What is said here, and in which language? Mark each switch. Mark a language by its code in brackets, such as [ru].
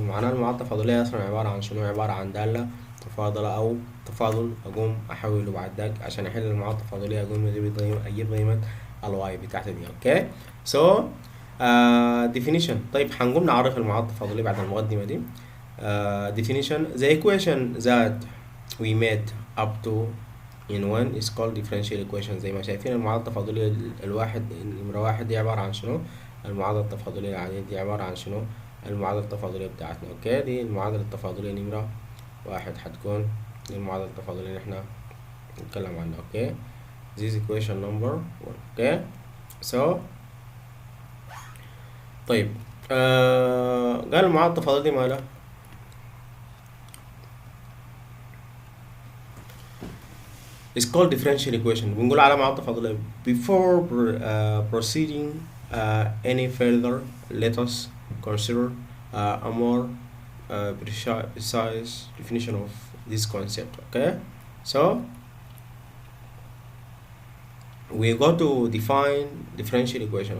[ar] معناها المعادلة التفاضلية اصلا عبارة عن شنو؟ عبارة عن دالة مفاضلة او تفاضل اقوم احوله بعد ذاك عشان احل المعادلة التفاضلية اقوم اجيب قيمة الواي بتاعتي دي. [en] Okay. so definition. [ar] طيب هنقوم نعرف المعادلة التفاضلية بعد المقدمة دي. [en] definition. The equation that we made up to in one is called differential equation. [ar] زي ما شايفين المعادلة التفاضلية الواحد نمرة واحد دي عبارة عن شنو؟ المعادلة التفاضلية العادية دي عبارة عن شنو؟ المعادلة التفاضلية بتاعتنا. اوكي، دي المعادلة التفاضلية نمرة واحد هتكون دي المعادلة التفاضلية اللي احنا نتكلم عنها. [en] Okay, this equation number one. Okay. [ar] so طيب قال المعادلة التفاضلية دي مالها؟ [en] It's called differential equation. [ar] بنقول على معادلة تفاضلية. [en] Before proceeding any further, let us consider a more precise definition of this concept. Okay, so we go to define differential equation.